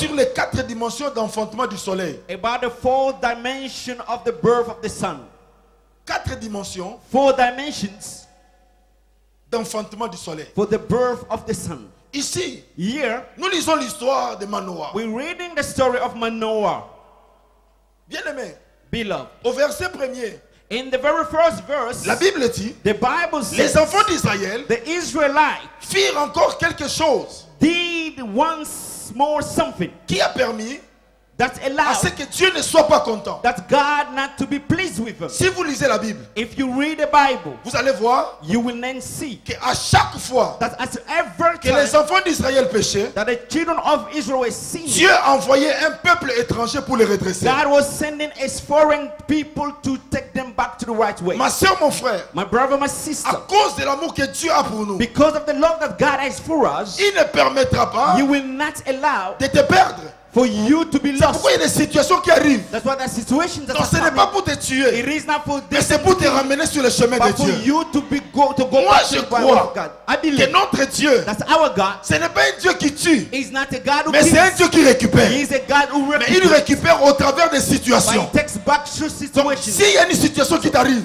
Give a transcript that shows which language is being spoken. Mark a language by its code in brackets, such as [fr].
[fr] sur les 4 dimensions d'enfantement du soleil. [en] about the 4 dimension of the birth of the sun. [fr] 4 dimensions [en] 4 dimensions [fr] d'enfantement du soleil. [en] for the birth of the sun. [fr] Ici, [en] Here, [fr] nous lisons l'histoire de Manoah. [en] we're reading the story of Manoah, [fr] Bien aimé, [en] beloved. [fr] au verset 1er, [en] In the very first verse, [fr] la Bible dit, [en] the Bible says [fr] les enfants d'Israël [en] the Israelites [fr] firent encore quelque chose [en] did once more something [fr] qui a permis [en] that [fr] à [en] allowed [fr] ce que Dieu ne soit pas content. [en] that God not to be pleased with them. [fr] Si vous lisez la Bible, [en] If you read the Bible, [fr] vous allez voir [en] you will then see [fr] qu'à chaque fois [en] that at every [fr] que les [en] time [fr] enfants d'Israël péchaient, [en] that the children of Israel were sinning, [fr] Dieu envoyait un peuple étranger pour les redresser. [en] God was sending as foreign people to take them back to the right way. [fr] Ma soeur, mon frère, [en] My brother, my [fr] à [en] sister, [fr] cause de l'amour que Dieu a pour nous, [en] because of the love that God has for us, [fr] il ne permettra pas [en] you will not allow [fr] de te perdre. [en] for you to be lost. [fr] Pourquoi il y a des situations qui arrivent? [en] That's why the situations that [fr] Non, [en] are [fr] ce n'est pas [en] coming, [fr] pour te tuer, [en] it is not for [fr] mais [en] this, [fr] c'est pour te ramener sur le chemin de [en] but for [fr] Dieu. [en] you to go [fr] Moi, [en] back [fr] je [en] to the way [fr] crois [en] of God. I [fr] que [en] believe [fr] notre Dieu, [en] that's our God. [fr] ce n'est pas un Dieu qui tue, [en] He's not a God who [fr] mais c'est un [en] kills. [fr] Dieu qui récupère. [en] He is a God who [fr] Mais il [en] recuperates. [fr] récupère au travers des [en] But [fr] situations. [en] he takes back through [fr] Donc, [en] situations. [fr] s'il y a une situation qui t'arrive,